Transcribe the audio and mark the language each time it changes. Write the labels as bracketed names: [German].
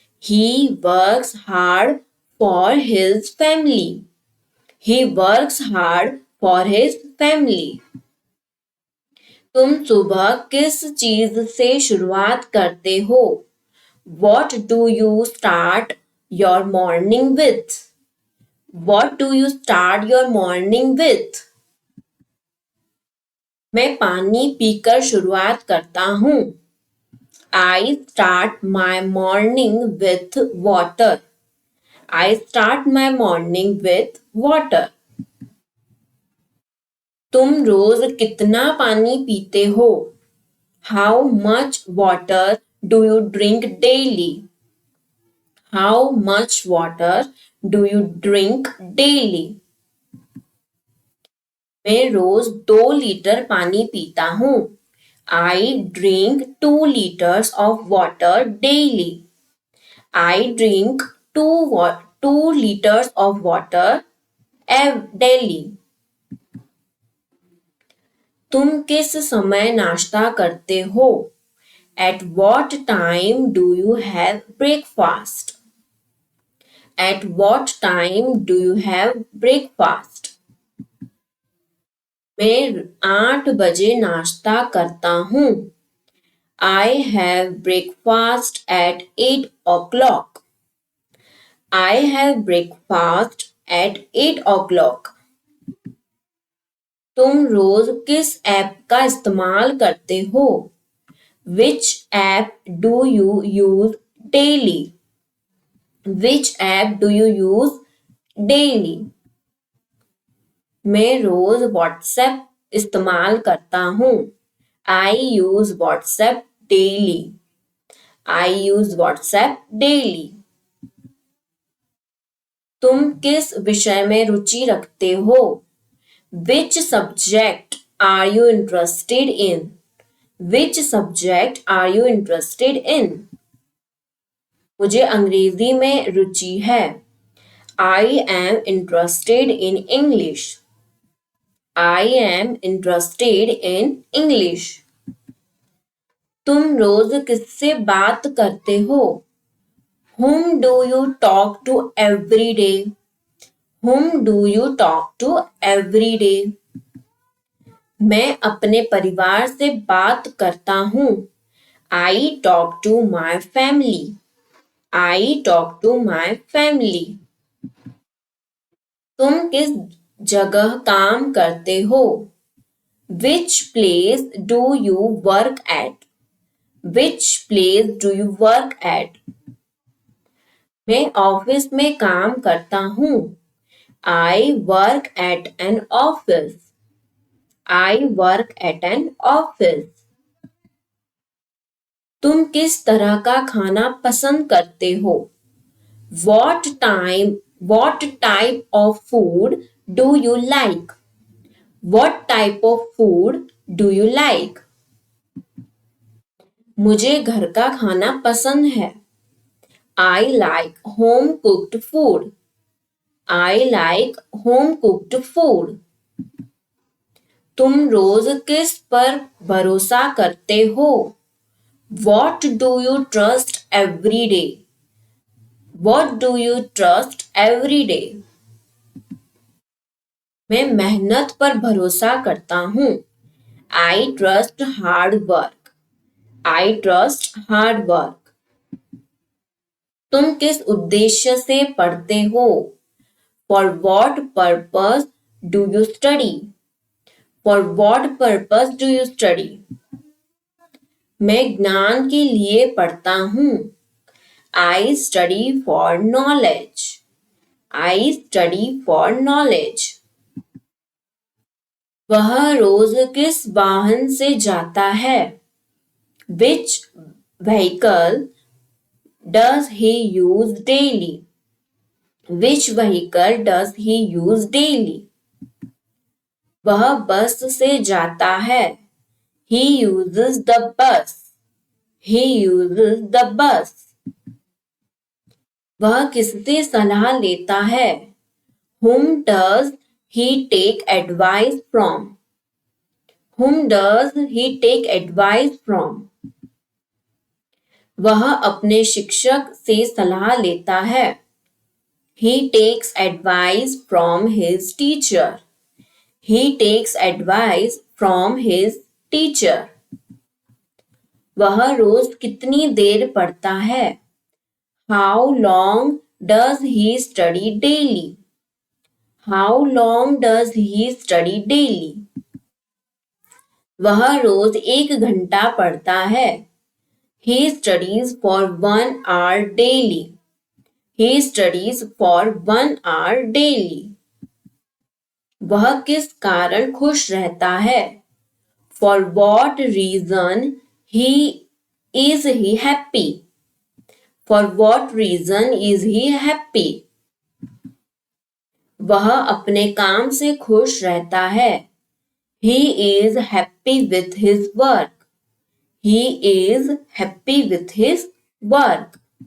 [English] He works hard for his family. He works hard for his family. [Hindi] तुम सुबह किस चीज से शुरुआत करते हो? [English] What do you start your morning with? What do you start your morning with? [Hindi] मैं पानी पीकर शुरुआत करता हूँ. [English] I start my morning with water. I start my morning with water. [Hindi] तुम रोज कितना पानी पीते हो? [English] How much water do you drink daily? How much water do you drink daily? [Hindi] मैं रोज 2 लीटर पानी पीता हूँ. [English] I drink 2 liters of water daily. I drink 2 liters of water daily. [Hindi] तुम किस समय नाश्ता करते हो? [English] At what time do you have breakfast? At what time do you have breakfast? [Hindi] मैं 8 बजे नाश्ता करता हूँ. [English] I have breakfast at 8 o'clock. I have breakfast at 8 o'clock. [Hindi] तुम रोज किस ऐप का इस्तेमाल करते हो? [English] Which app do you use daily? Which app do you use daily? [Hindi] मैं रोज WhatsApp इस्तेमाल करता हूँ. [English] I use WhatsApp daily. I use WhatsApp daily. [Hindi] तुम किस विषय में रुचि रखते हो? [English] Which subject are you interested in? Which subject are you interested in? [Hindi] मुझे अंग्रेजी में रुचि है. [English] I am interested in English. I am interested in English. [Hindi] तुम रोज किससे बात करते हो? [English] Whom do you talk to every day? Whom do you talk to every day? [Hindi] मैं अपने परिवार से बात करता हूँ. [English] I talk to my family. I talk to my family. [Hindi] तुम किस जगह काम करते हो? [English] Which place do you work at? Which place do you work at? [Hindi] मैं ऑफिस में काम करता हूँ. [English] I work at an office. I work at an office. [Hindi] तुम किस तरह का खाना पसंद करते हो? [English] What type of food do you like? What type of food do you like? [Hindi] मुझे घर का खाना पसंद है. [English] I like home cooked food. I like home cooked food. [Hindi] तुम रोज किस पर भरोसा करते हो? [English] What do you trust every day? What do you trust every day? [Hindi] मैं मेहनत पर भरोसा करता हूँ. [English] I trust hard work. I trust hard work. [Hindi] तुम किस उद्देश्य से पढ़ते हो? [English] For what purpose do you study? For what purpose do you study? [Hindi] मैं ज्ञान के लिए पढ़ता हूँ. [English] I study for knowledge. I study for knowledge. [Hindi] वह रोज किस वाहन से जाता है? [English] Which vehicle does he use daily? Which vehicle does he use daily? [Hindi] वह बस से जाता है. [English] He uses the bus. He uses the bus. [Hindi] वह किससे सलाह लेता है? [English] Whom does he take advice from? Whom does he take advice from? [Hindi] वह अपने शिक्षक से सलाह लेता है. [English] He takes advice from his teacher. He takes advice from his teacher. [Hindi] वह रोज कितनी देर पढ़ता है? [English] How long does he study daily? How long does he study daily? [Hindi] वह रोज 1 घंटा पढ़ता है. [English] He studies for 1 hour daily. He studies for 1 hour daily. [Hindi] वह किस कारण खुश रहता है? [English] For what reason is he happy? For what reason is he happy? [Hindi] वह अपने काम से खुश रहता है. [English] He is happy with his work. He is happy with his work.